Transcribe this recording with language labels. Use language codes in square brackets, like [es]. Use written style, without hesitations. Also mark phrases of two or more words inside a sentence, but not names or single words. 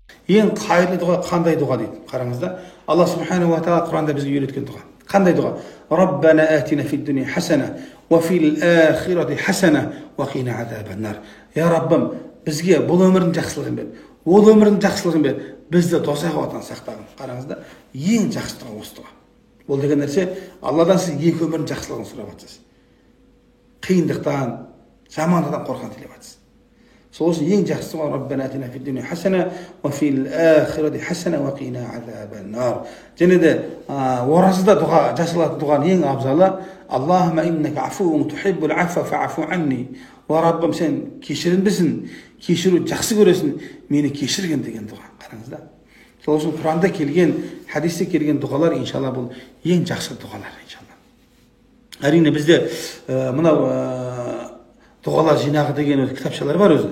[kk] ең қайырлы дұға қандай дұға дейді. Қараңыз да, Алла [ar] سبحانه وتعالى [kk] Құранда бізге үйреткен дұға. Қандай дұға? [ar] ربنا آتنا في الدنيا حسنة وفي الآخرة حسنة وقنا عذاب النار. [kk] Я Раббым, бізге бұл өмірдің жақсылығын бер, ол өмірдің жақсылығын бер, бізді дозақ отынан сақтағын. Қараңыз да, ең жақсы дұға осы дұға. Ол деген нәрсе, Алладан сіз екі өмірдің жақсылығын сұрап жатсыз. Қиындықтан, жамандықтан қорған тілеп жатсыз. Сол үшін ең жақсысы дұға [ar] ربنا آتنا في الدنيا حسنة وفي الآخرة حسنة وقنا عذاب النار. [kk] Және де оразада дұға, жасалатын дұғаның ең абзалы [ar] اللهم إنك عفو تحب العفو فاعف عني. [kk] О Раббым, сен кешірімдісің, кешіру жақсы көресің, мені кешірген деген дұға. Қараңыз да. Сол үшін Құранда келген, хадисте келген дұғалар иншалла бұл ең жақсы дұғалар иншалла. Әрине бізде мынау дұғалар жинағы деген кітапшалар бар өзі.